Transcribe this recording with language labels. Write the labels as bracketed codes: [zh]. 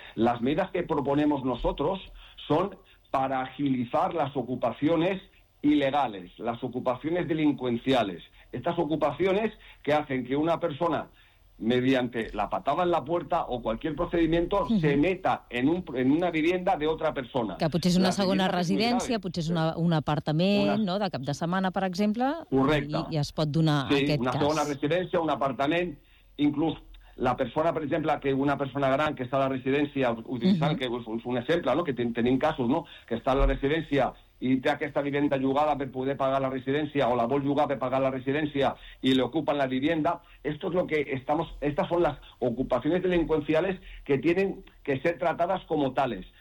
[es] Las medidas que proponemos nosotros son para agilizar las ocupaciones ilegales, las ocupaciones delincuenciales. Estas ocupaciones que hacen que una persona, mediante la patada en la puerta o cualquier procedimiento, uh-huh, se meta en una vivienda de otra persona. [ca] Que potser és una segona residència, potser és un apartament, no?, de cap de setmana, per exemple. Correcte. I es pot donar aquest cas. Sí, una segona residència, un apartament. [es] Incluso la persona, por ejemplo, que una persona gran que está en la residencia, utilizando, uh-huh, que es un ejemplo, ¿no?, [ca] que tenen casos, [es] ¿no?, que está en la residencia y tiene aquesta vivienda [ca] llogada per poder pagar la residencia [es] o la vol llogar per pagar la residencia y le ocupan la vivienda. Esto es lo que estamos, estas son las ocupaciones delincuenciales que tienen que ser tratadas como tales.